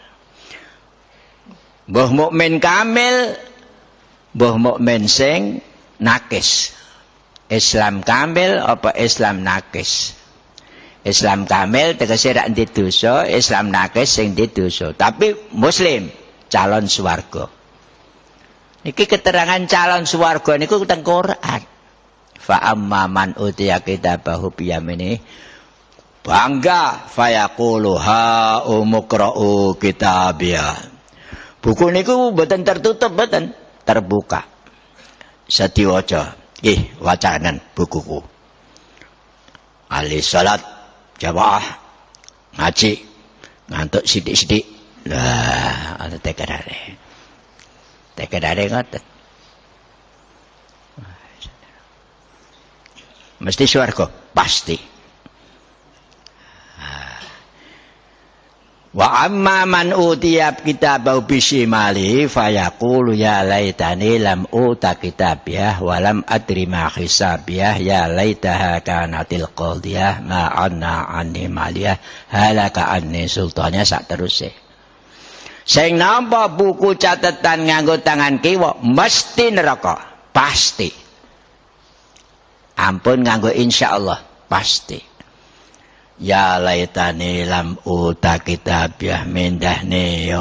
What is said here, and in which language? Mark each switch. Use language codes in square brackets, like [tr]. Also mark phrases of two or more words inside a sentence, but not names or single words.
[jv] Mbah mukmin kamil, mbah mukmin sing nakis. Islam kamil apa Islam nakis? Islam kamil tegese rak ndek dosa, Islam nakis sing ndek dosa. Tapi muslim calon swarga. Niki keterangan calon swarga niku teng Quran. [ar] فأما من أوتي كتابه بيمينه bangga فيقول هاؤم اقرءوا كتابيه. [jv] Buku niku mboten tertutup, mboten terbuka. Sediwaca. Nggih, wacanan bukuku. Ahli salat jamaah ngaji ngantuk sithik-sithik. Lah, ana tekerane. Tekerane ngoten. Mesti swarga, pasti. [ar] وأما من أوتي كتابه بشماله فيقول يا ليتني لم أوت كتابيه ولم أدر ما حسابيه يا ليتها كانت القاضية ما أغنى عني ماليه هلك عني سلطانيه [jv] sak teruse. Sing nampa buku catatan nganggo tangan kiwa mesti neraka, pasti. Ampun nganggo insyaallah, pasti. [ar] يا ليتني لم أوت كتابيه [jv] mendahne yo.